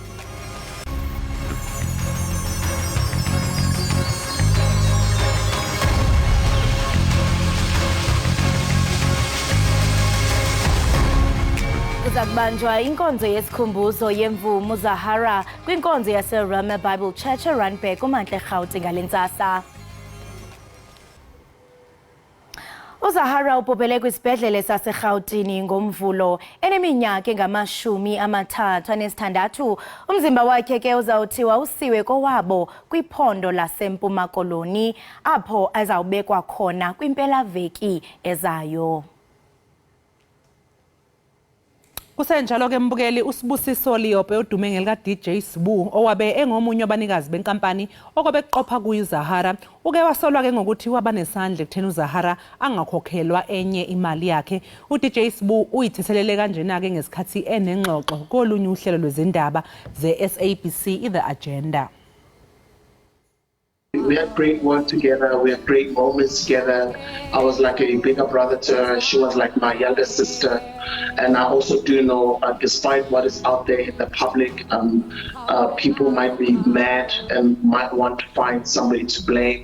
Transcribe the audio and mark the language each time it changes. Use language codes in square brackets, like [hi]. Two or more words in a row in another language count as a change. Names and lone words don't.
[xh] Kuzakubanjwa inkonzo yesikhumbuzo yemvumi uZahara kwinkonzo yaseRhema Bible Church eRandburg kumantla eGauteng ngalentsasa. uZahara ubhubhele kwisibhedlele saseGauteng ngomvulo eneminyaka engama-36. Umzimba wakhe ke uzawuthiwa usiwe kowabo kwiphondo laseMpuma Koloni apho azawubekwa khona kwimpelaveki ezayo. [zu] Kusenjalo ke mbukeli uSibusiso Liyope odume ngelika DJ Sbu owabe engomunye wabanikazi benkampani okwabe kuqopha kuyo uZahara uke wasolwa ke ngokuthi wabanesandla ekutheni uZahara angakhokhelwa enye imali yakhe. uDJ Sbu uyithethelele kanjena ke ngesikhathi enengxoxo kolunye uhlelo lwezindaba ze-SABC The Agenda. [en] We had great work together, we had great moments together. I was like a bigger brother to her, she was like my younger sister. And I also do know, despite what is out there in the public, people might be mad and might want to find somebody to blame.